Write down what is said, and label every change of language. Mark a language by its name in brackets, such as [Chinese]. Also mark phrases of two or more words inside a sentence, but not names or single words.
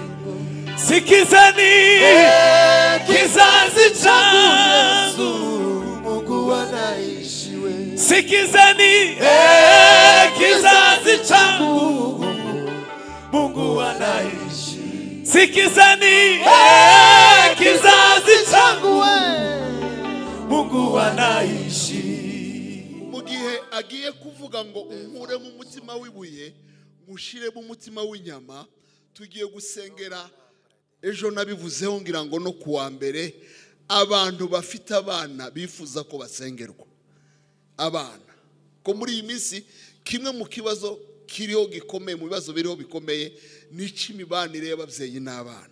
[Swahili] Sikizeni kizazi changu, Mungu anaishi. Sikizeni kizazi changu, Mungu anaishi. Sikizeni kizazi changu, Mungu anaishi. [Kinyarwanda] Mugihe agiye kuvuga ngo unkure mu mutima w'ibuye mushire mu mutima w'inyama, tugiye gusengera. Ejo nabivuzeho ngira ngo no kuwa mbere abantu bafite abana bifuza ko basengerwa. Abana ko muri iyi minsi kimwe mu kibazo kiriho gikomeye, mu bibazo biriho bikomeye, nici imibanire y'abavyeyi n'abana.